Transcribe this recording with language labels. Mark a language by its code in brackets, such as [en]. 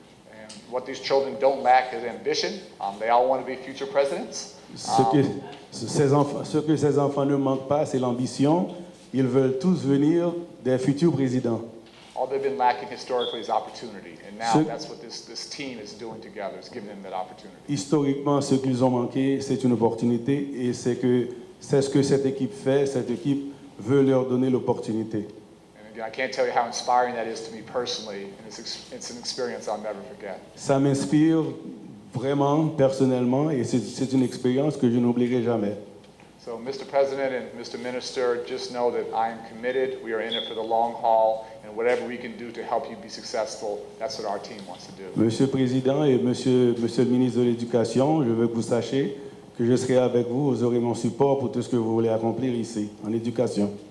[en] And what these children don't lack is ambition. They all want to be future presidents. [fr] Ce que ces enfants ne manquent pas, c'est l'ambition. Ils veulent tous venir des futurs présidents. [en] All they've been lacking historically is opportunity, and now [fr] Ce- [en] that's what this team is doing together. It's giving them that opportunity. [fr] Historiquement, ce qu'ils ont manqué, c'est une opportunité et c'est ce que cette équipe fait. Cette équipe veut leur donner l'opportunité. [en] And again, I can't tell you how inspiring that is to me personally, and it's an experience I'll never forget. [fr] Ça m'inspire vraiment, personnellement, et c'est une expérience que je n'oublierai jamais. [en] So, Mr. President and Mr. Minister, just know that I am committed. We are in it for the long haul, and whatever we can do to help you be successful, that's what our team wants to do. [fr] Monsieur le Président et monsieur le ministre de l'Éducation, je veux que vous sachiez que je serai avec vous, vous aurez mon support pour tout ce que vous voulez accomplir ici, en éducation.